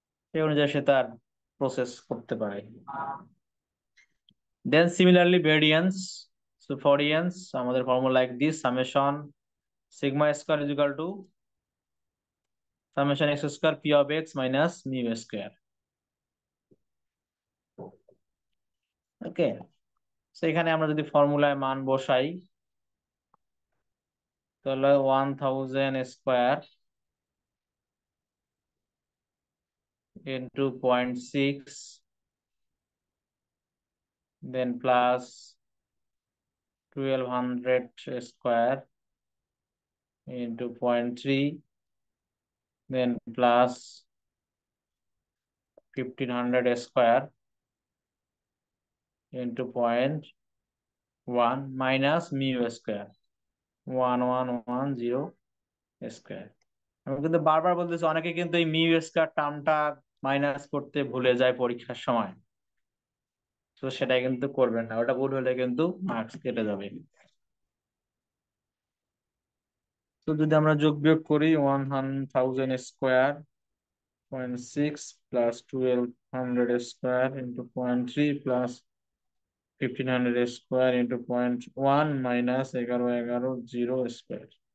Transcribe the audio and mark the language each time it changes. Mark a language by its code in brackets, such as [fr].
[bn] সেই অনুযায়ী সে তার প্রসেস করতে পারে। [en] then similarly variance, so variance [bn] আমাদের formula [en] Like this, summation sigma square is equal to summation x square p of x minus mu square. [bn] Okay, so এখানে আমরা যদি ফর্মুলায় মান বসাই তাহলে 1000 [en] into 0.6, then plus 1200 square into 0.3, then plus 1500 square into 0.1 minus mu square 1110 square। [bn] আমি কিন্তু বারবার বলতেছি, অনেকে কিন্তু এই মিউ স্কয়ার টার্মটা মাইনাস করতে ভুলে যায় পরীক্ষার সময়, তো সেটা কিন্তু করবেন না, ওটা ভুল হলে কিন্তু মার্কস কেটে যাবে। তো যদি আমরা যোগ বিয়োগ করি [en] 1000 square 0.6 plus 1200 square into 0.3 plus 1500 square into 0.1 minus 1110 square.